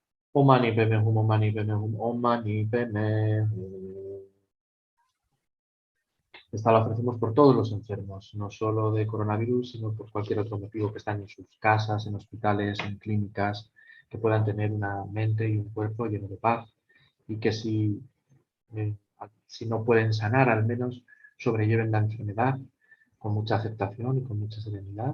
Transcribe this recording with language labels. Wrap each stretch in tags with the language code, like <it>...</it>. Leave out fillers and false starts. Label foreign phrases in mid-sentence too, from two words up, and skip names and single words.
<sa>Om Mani Padme Hum, Om Mani Padme Hum, Om Mani Padme Hum.</sa> <es>Esta la ofrecemos por todos los enfermos, no solo de coronavirus, sino por cualquier otro motivo que están en sus casas, en hospitales, en clínicas, que puedan tener una mente y un cuerpo lleno de paz y que si no pueden sanar, al menos sobrelleven la enfermedad con mucha aceptación y con mucha serenidad.</es>